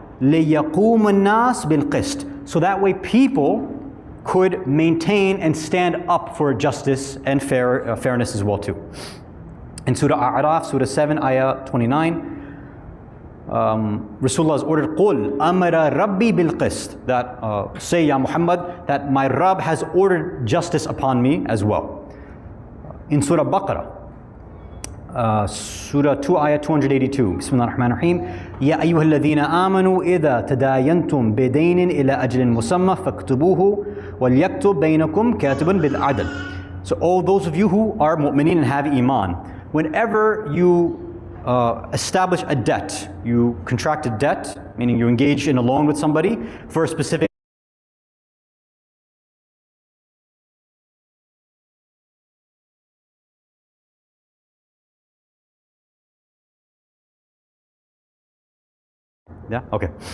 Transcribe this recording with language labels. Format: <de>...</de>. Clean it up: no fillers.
<ar>لِيَقُومَ النَّاسِ بِالْقِسْطِ,</ar> <en>so that way people could maintain and stand up for justice and fairness as well too. In Surah A'raf, Surah 7, Ayah 29, Rasulullah is ordered,</en> <ar>قُلْ أَمَرَ رَبِّي بِالْقِسْطِ,</ar> <en>that say, Ya Muhammad, that my Rabb has ordered justice upon me as well. In Surah Baqarah, Surah 2, Ayah 282, Bismillah ar-Rahman ar-Rahim,</en> <ar>يَا أَيُّهَا الَّذِينَ آمَنُوا إِذَا تَدَايَنْتُمْ بِدَيْنٍ إِلَى أَجْلٍ مُسَمَّى فَاكْتُبُوهُ وَلْيَكْتُبْ بَيْنَكُمْ كَاتِبٌ بِالْعَدْلِ.</ar> <en>So all those of you who are mu'mineen and have iman, whenever you establish a debt, you contract a debt, meaning you engage in a loan with somebody for a specific yeah, okay.</en>